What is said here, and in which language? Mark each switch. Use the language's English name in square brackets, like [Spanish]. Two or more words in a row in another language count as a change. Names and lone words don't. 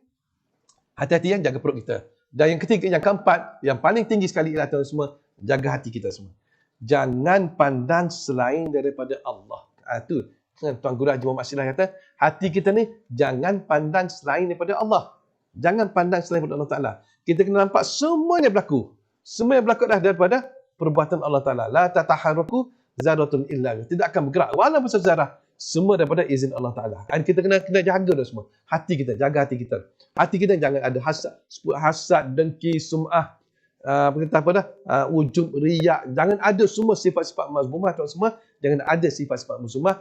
[Malay] Hati-hati yang jaga perut kita. Dan yang ketiga, yang keempat, yang paling tinggi sekali ialah tuan semua, jaga hati kita semua. Jangan pandang selain daripada Allah. Itu Tuan Guru Haji Muhammad Silah kata, hati kita ni jangan pandang selain daripada Allah. Jangan pandang selain daripada Allah Ta'ala. Kita kena nampak semuanya berlaku. Semua yang berlaku adalah daripada perbuatan Allah Ta'ala. [Arabic] لا تتحرك ذرة إلا. [Malay] Tidak akan bergerak. Walaupun sejarah. Semua daripada izin Allah Ta'ala. Dan kita kena jaga dah semua. Hati kita, jaga hati kita. Hati kita jangan ada hasad, dengki, sum'ah, ujub, riak. Jangan ada semua sifat-sifat mazmumah tuan semua. Jangan ada sifat-sifat mazmumah.